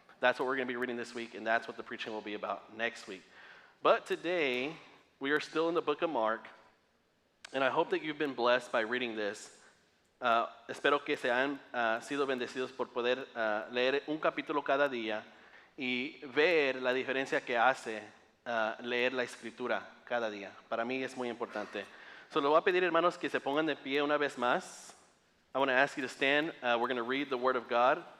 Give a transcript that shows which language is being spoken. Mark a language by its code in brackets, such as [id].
[en] That's what we're going to be reading this week, and that's what the preaching will be about next week. But today, we are still in the book of Mark, and I hope that you've been blessed by reading this. [es] Espero que se han sido bendecidos por poder leer un capítulo cada día y ver la diferencia que hace leer la escritura cada día. Para mí es muy importante. Le voy a pedir, hermanos, que se pongan de pie una vez más. [en] I want to ask you to stand. We're going to read the Word of God.